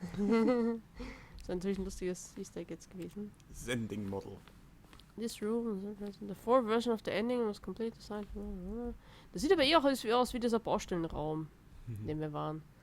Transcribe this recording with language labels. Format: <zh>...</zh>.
<de>Das ist natürlich ein lustiges Easter Egg jetzt gewesen.</de> <en>Sending Model. This room, the fourth version of the ending was complete designed.</en> <de>Das sieht aber eh auch aus wie dieser Baustellenraum, in dem wir waren.</de>